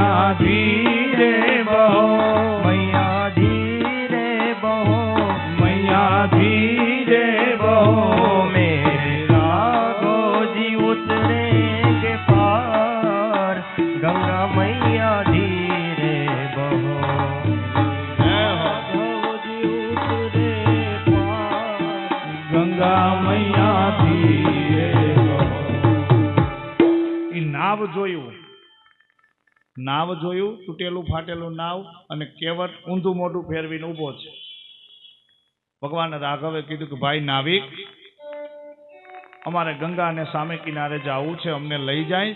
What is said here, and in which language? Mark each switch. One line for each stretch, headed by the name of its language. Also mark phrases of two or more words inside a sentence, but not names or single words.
Hindi: धीरे बहो मैया धीरे बहो मैया धीरे बहो मेरे राघो जी उतरेंगे पार गंगा मैया धीरे बहो राघो जी उतरे पार गंगा मैया धीरे बहो
Gujarati: ઈ નાવ જોયું તૂટેલું ફાટેલું નાવ અને કેવટ ઊંધું મોઢું ફેરવીને ઊભો છે. ભગવાન રાઘવે કીધું કે ભાઈ નાવિક, અમારે ગંગા અને સામે કિનારે જવું છે, અમને લઈ જાય.